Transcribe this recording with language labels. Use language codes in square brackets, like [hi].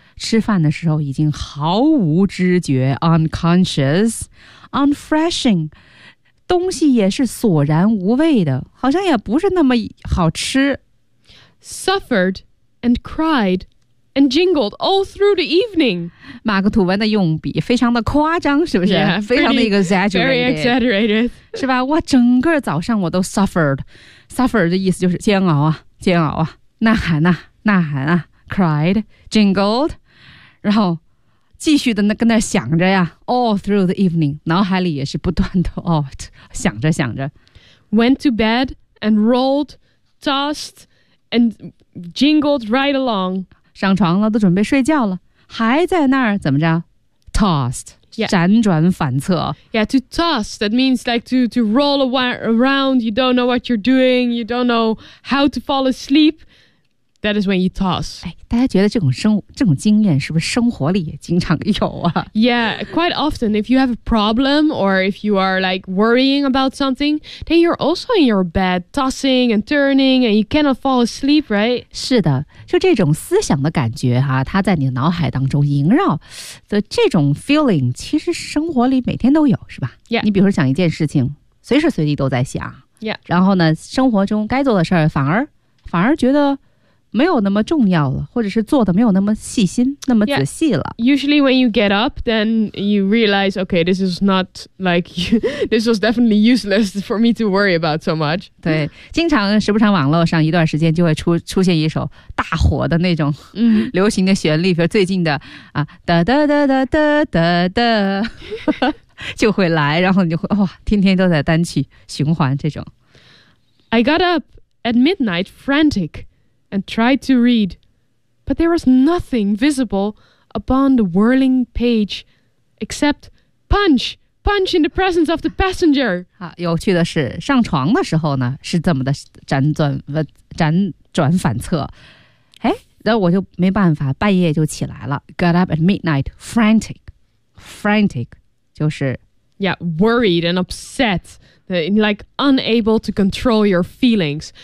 [zh] 吃饭的时候已经毫无知觉 [en] unconscious unfreshing [zh] 东西也是索然无味的，好像也不是那么好吃。 [en] Suffered and cried and jingled all through the evening. [zh] 马克吐温的用笔非常的夸张，是不是？ [en] Yeah, pretty, [zh] 非常的 exaggerated 是吧？我整个早上我都 suffered 的意思就是煎熬啊，呐喊啊 [en] cried, jingled [zh] 然后继续的跟那想着呀 [en] all through the evening, [zh] 脑海里也是不断的 想着。 [en] Went to bed and rolled, tossed, and jingled right along. [zh] 上床了都准备睡觉了还在那儿怎么着 tossed,、 [en] yeah. [zh] 辗转反侧。 [en] Yeah, to toss, that means like to roll around, you don't know what you're doing, you don't know how to fall asleep. That is when you toss. [zh] 哎，大家觉得这种经验是不是生活里也经常有啊？ [en] Yeah, quite often. If you have a problem or if you are like worrying about something, then you're also in your bed tossing and turning, and you cannot fall asleep, right? [zh] 是的，就这种思想的感觉哈，它在你的脑海当中萦绕的这种 feeling， 其实生活里每天都有，是吧？ [en] Yeah. [zh] 你比如说想一件事情，随时随地都在想。 [en] Yeah. [zh] 然后呢，生活中该做的事儿反而觉得。没有那么重要了，或者是做的没有那么细心，那么仔细了。 [en] Yeah. Usually when you get up, then you realize, okay, this is not like, you, this was definitely useless for me to worry about so much. [zh] 对，经常时不常网络上一段时间就会出现一首大火的那种流行的旋律，比如最近的啊，哒哒哒哒哒哒哒。就会来，然后你就会哇，天天都在单曲循环这种。 [en] I got up at midnight frantic and tried to read, but there was nothing visible upon the whirling page except punch, punch in the presence of the passenger. [zh] 有趣的是，上床的时候呢，是这么的辗转反侧。哎，那我就没办法，半夜就起来了。 [en] Got up at midnight frantic. [zh] 就是 [en] yeah, worried and upset, like unable to control your feelings.